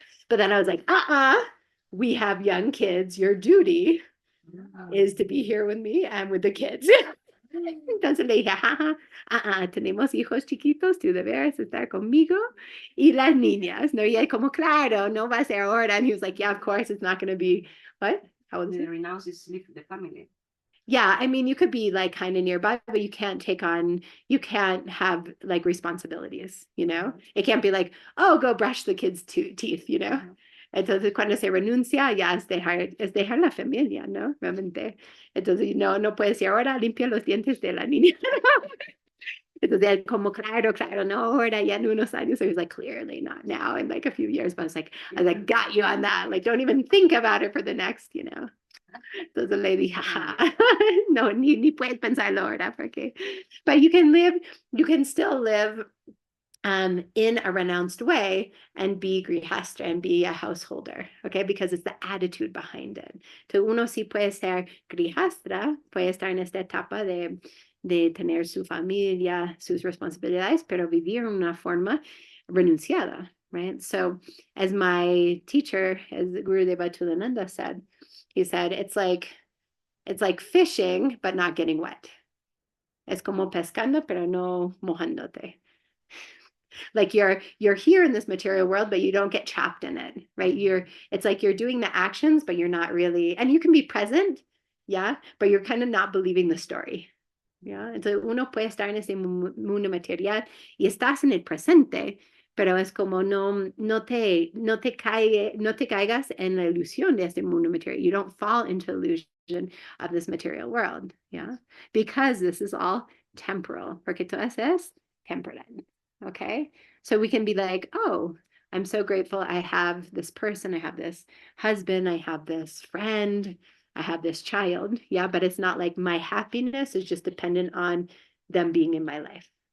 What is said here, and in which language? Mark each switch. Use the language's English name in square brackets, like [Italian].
[English] But then I was like, we have young kids. Your duty is to be here with me and with the kids. [Spanish] Entonces le dije, tenemos hijos chiquitos, tú debes estar conmigo y las niñas, ¿no? Y él como, claro, no va a ser ahora. [English] And he was like, yeah, of course, it's not going to be, what? How old is it? Renounce is leave the family. Yeah, I mean, you could be like kind of nearby, but you can't have like responsibilities, It can't be like, oh, go brush the kids' teeth, [Spanish] Entonces, cuando se renuncia, ya es dejar la familia, ¿no? Realmente. Entonces, no puedes decir, ahora limpia los dientes de la niña. Entonces, él como, claro, no, ahora ya en unos años. [English] So he was like, clearly not now, in like a few years. But I was like, got you on that. Like, don't even think about it for the next, [Spanish] Entonces le dije, no, ni puedes pensarlo ahora, porque, [English] but you can still live in a renounced way and be grihastra and be a householder, okay? Because it's the attitude behind it. [Spanish] So uno sí puede ser grihastra, puede estar en esta etapa de tener su familia, sus responsabilidades, pero vivir en una forma renunciada, right? [English] So as my teacher, as Gurudeva Tulananda said, he said, it's like fishing, but not getting wet. [Spanish] Es como pescando, pero no mojándote. [English] Like you're here in this material world, but you don't get trapped in it, right? It's like you're doing the actions, but you're not really, and you can be present, yeah, but you're kind of not believing the story. [Spanish] Yeah, entonces uno puede estar en ese mundo material y estás en el presente, pero es como no te caigas en la ilusión de este mundo material. [English] You don't fall into the illusion of this material world, yeah, because this is all temporal, [Spanish] porque todo eso es temporal, [English] okay? So we can be like, oh, I'm so grateful I have this person, I have this husband, I have this friend, I have this child, yeah, but it's not like my happiness is just dependent on them being in my life.